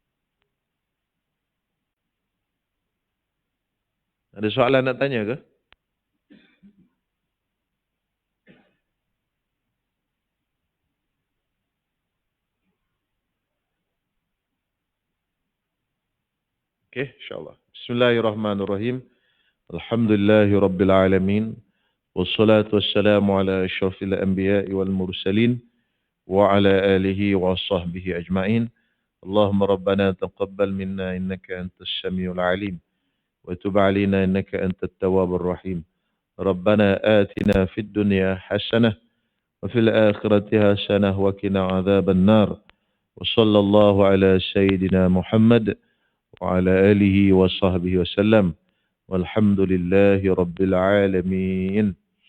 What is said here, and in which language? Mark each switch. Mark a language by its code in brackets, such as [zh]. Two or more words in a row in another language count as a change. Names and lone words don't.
[ms] Ada soalan nak tanya ke? Okey, insyaAllah. [ar] بسم الله الرحمن الرحيم. الحمد لله رب العالمين. والصلاة والسلام على أشرف الأنبياء والمرسلين. وعلى آله وصحبه أجمعين. اللهم ربنا تقبل منا إنك أنت السميع العليم. وتب علينا إنك أنت التواب الرحيم. ربنا آتنا في الدنيا حسنة. وفي الآخرة حسنة وقنا عذاب النار. وصلى الله على سيدنا محمد. وعلى آله وصحبه وسلم. والحمد لله رب العالمين.